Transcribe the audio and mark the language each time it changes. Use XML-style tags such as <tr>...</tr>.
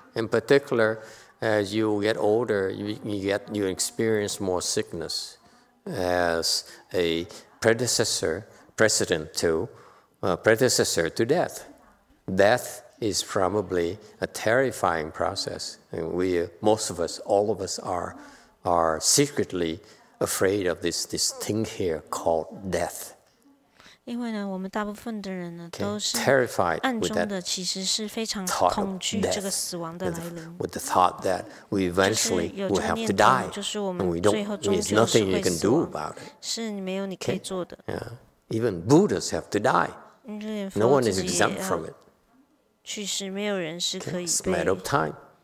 <en>In particular, as you get older, you experience more sickness as a predecessor to death. Death is probably a terrifying process. And most of us, all of us are secretly afraid of this thing here called death.</en> <zh>因为呢，我们大部分的人呢都是暗中的，其实是非常恐惧这个死亡的来临。</zh> <en>With the thought that we eventually will have to die, and there's nothing you can do about it.</en> <zh>是没有你可以做的。</zh> <en>Even Buddhas have to die. No one is exempt from it.</en> <zh>去世，没有人是可以被。</zh> <en>It's a matter of time.</en>